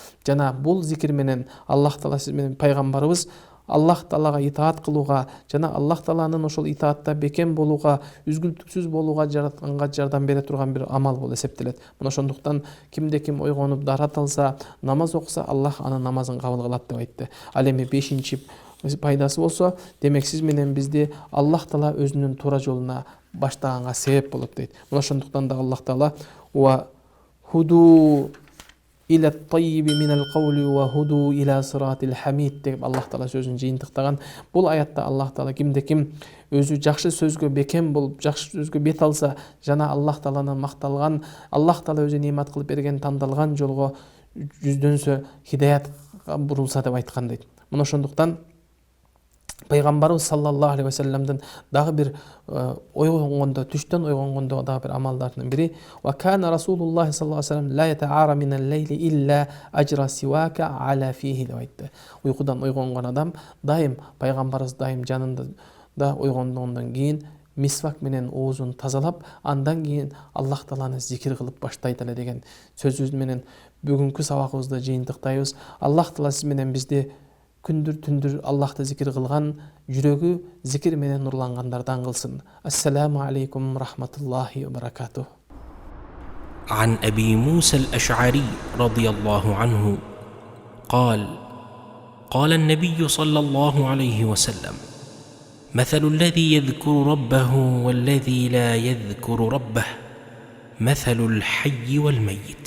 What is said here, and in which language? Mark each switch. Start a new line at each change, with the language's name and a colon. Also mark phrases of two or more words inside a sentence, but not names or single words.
Kyrgyz: Жана бул зикир менен Аллах Таала сиз менен пайгамбарыбыз Аллах Таалага итаат кылууга жана Аллах Тааланын ошол итаатта бекем болууга, үзгүлтүксүз болууга жаратканга жардам бере турган бир амал болуп эсептелет. Мына ошондуктан кимде ким ойгонуп дарат алса, намаз окуса, Аллах анын намазын кабыл кылат деп айтты. Ал эми 5-чи пайдасы болсо, демек сиз менен бизди Аллах Таала өзүнүн туура жолуна баштаганга себеп болот дейт. Мына ошондуктан да Аллах Таала
Arabic: وهدوا إلى الطيب من القول وهدوا إلى صراط الحميد
Kyrgyz: деп Аллах Таала сөзүн жыйынтыктаган. Бул аятта Аллах Таала кимде ким өзү жакшы сөзгө бекем болуп, жакшы сөзгө бет алса жана Аллах Тааланын макталган, Аллах Таала өзү неимат кылып берген тандалган жолго жүздөнсө, хидаятка бурулса деп айткан дейт. Мына ошондуктан Пайгамбарыбыз
Arabic: صلى الله عليه وسلم
Kyrgyz: дагы бир ойгонгондо, түштөн ойгонгондо дагы бир амалдарынын бири
Arabic: وكان رسول الله صلى الله عليه وسلم لا يتعار من الليل إلا أجرى السواك على فيه
Kyrgyz: деп айтты. Уйкудан ойгонгон адам дайым, Пайгамбарыбыз дайым жанында да ойгонгондон кийин мисвак менен оозун тазалап, андан кийин Аллах Тааланы зикир кылып баштайт эле деген сөзүбүз менен бүгүнкү сабагыбызды жыйынтыктайбыз. Аллах Таала сиз менен бизди күндүр түндүр Аллахты зикир кылган, жүрөгү зикир менен нурлангандардан кылсын.
Arabic: السلام عليكم رحمة الله وبركاته. عن أبي موسى الأشعري رضي الله عنه قال قال النبي صلى الله عليه وسلم مثل الذي يذكر ربه والذي لا يذكر ربه مثل الحي والميت.